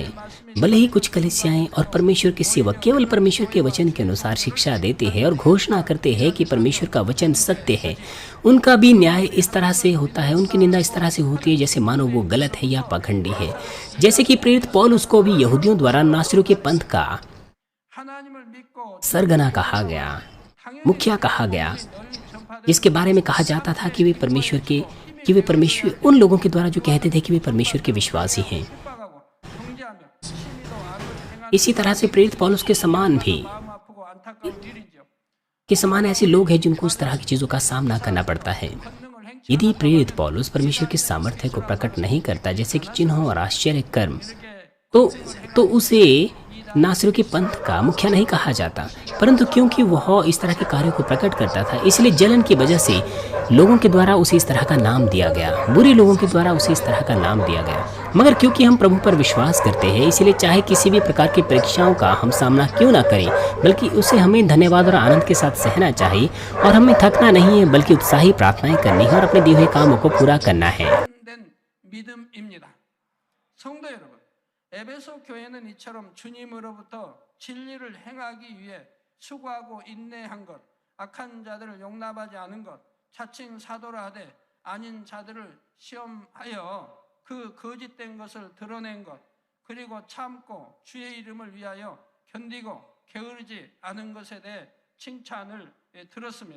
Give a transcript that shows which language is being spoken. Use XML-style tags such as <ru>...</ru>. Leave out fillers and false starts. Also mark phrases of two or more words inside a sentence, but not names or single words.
<hi>भले ही कुछ कलीसियाएं और परमेश्वर के सेवक केवल परमेश्वर के वचन के अनुसार शिक्षा देते हैं और घोषणा करते हैं कि परमेश्वर का वचन सत्य है, उनका भी न्याय इस तरह से होता है, उनकी निंदा इस तरह से होती है जैसे मानो वो गलत है या पाखंडी है। जैसे कि प्रेरित पौलुस को भी यहूदियों द्वारा नासरियों के पंथ का</hi> <ko>하나님을 믿고</ko> <hi>सरगना कहा गया, मुखिया कहा गया, जिसके बारे में कहा जाता था कि वे परमेश्वर उन लोगों के द्वारा जो कहते थे कि वे परमेश्वर के विश्वासी हैं।</hi> <ko>핍박하고 통제하며 심히도 악을 행하는</ko> <hi>इसी तरह से प्रेरित पौलुस के समान भी</hi> <ko>마음 아프고 안타까운 일이죠.</ko> <hi>के समान ऐसे लोग हैं जिनको उस तरह की चीज़ों का सामना करना पड़ता है।</hi> <ko>권능을 행치</ko> <hi>यदि प्रेरित पौलुस परमेश्वर के सामर्थ्य को प्रकट नहीं करता, जैसे कि चिन्हों और आश्चर्य कर्म, तो उसे नासरियों के पंथ का मुखिया नहीं कहा जाता। परंतु क्योंकि वह इस तरह के कार्यों को प्रकट करता था, इसलिए जलन की वजह से लोगों के द्वारा उसे इस तरह का नाम दिया गया, बुरे लोगों के द्वारा उसे इस तरह का नाम दिया गया। मगर क्योंकि हम प्रभु पर विश्वास करते हैं, इसलिए चाहे किसी भी प्रकार की परीक्षाओं का हम सामना क्यों ना करें, बल्कि उसे हमें धन्यवाद और आनंद के साथ सहना चाहिए, और हमें थकना नहीं है, बल्कि उत्साही प्रार्थनाएं करनी है और अपने दिए हुए कामों को पूरा करना है।</hi> <ko>된 믿음입니다. 성도 여러분, 에베소 교회는 이처럼 주님으로부터 진리를 행하기 위해 수고하고 인내한 것, 악한 자들을 용납하지 않은 것, 자칭 사도라 하되 아닌 자들을 시험하여 그 거짓된 것을 드러낸 것, 그리고 참고 주의 이름을 위하여 견디고 게으르지 않은 것에 대해 칭찬을 들었습니다.</ko>